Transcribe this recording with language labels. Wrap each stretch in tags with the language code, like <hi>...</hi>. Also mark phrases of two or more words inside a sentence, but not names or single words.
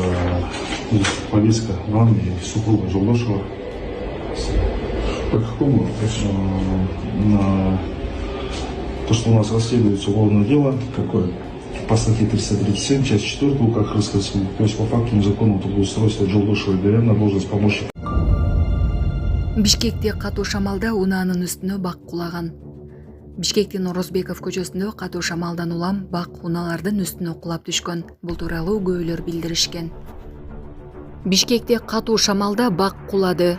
<ru>Повестка вам и супруга Жолдошева По какому вопросу? на то, что у нас расследуется уголовное дело. Какое? По статье 337, часть 4 УК Кыргызской Республики, то есть по факту незаконного трудоустройства Жолдошева Игоря на должность помощника.</ru> <ky>Бишкекте катуу шамалда унаанын үстүнө бак кулаган. Бишкектин Орозбеков көчөсүндө катуу шамалдан улам бак унаалардын үстүнө кулап түшкөн. Бул тууралуу күбөлөр билдиришкен. Бишкекте катуу шамалда бак кулады.</ky>